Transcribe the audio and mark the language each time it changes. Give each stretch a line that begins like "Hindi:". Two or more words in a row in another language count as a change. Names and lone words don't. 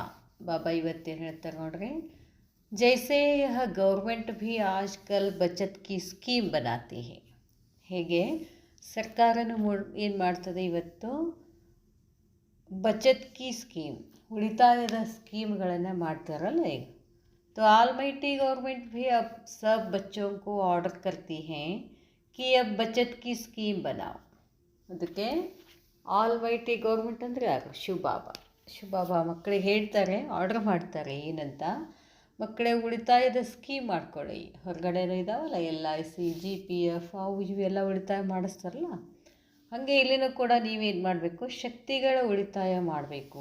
Kannada: ಬಾಬಾ ಇವತ್ತೇನು ಹೇಳ್ತಾರೆ ನೋಡ್ರಿ,
Hindi: जैसे यह गवर्नमेंट भी आजकल बचत की स्कीम बनाती है.
Kannada: ಹೇಗೆ ಸರ್ಕಾರನೂ ಏನು ಮಾಡ್ತದೆ ಇವತ್ತು,
Hindi: बचत की स्कीम,
Kannada: ಉಳಿತಾಯದ ಸ್ಕೀಮ್ಗಳನ್ನು ಮಾಡ್ತಾರಲ್ಲ ಈಗ.
Hindi: तो
English: almighty government
Hindi: भी अब सब बच्चों को ऑर्डर करती हैं कि अब बचत की स्कीम बनाओ.
Kannada: ಅದಕ್ಕೆ
English: almighty government
Kannada: ಅಂದರೆ ಯಾರು? ಶಿವಬಾಬಾ ಮಕ್ಕಳಿಗೆ ಹೇಳ್ತಾರೆ, ಆರ್ಡರ್ ಮಾಡ್ತಾರೆ ಏನಂತ, ಮಕ್ಕಳೇ ಉಳಿತಾಯದ ಸ್ಕೀಮ್ ಮಾಡ್ಕೊಳ್ಳಿ. ಹೊರಗಡೆನೂ ಇದ್ದಾವಲ್ಲ LIC, GPF ಅವು ಇವೆಲ್ಲ ಉಳಿತಾಯ ಮಾಡಿಸ್ತಾರಲ್ಲ, ಹಾಗೆ ಇಲ್ಲಿನೂ ಕೂಡ ನೀವೇನು ಮಾಡಬೇಕು, ಶಕ್ತಿಗಳ ಉಳಿತಾಯ ಮಾಡಬೇಕು.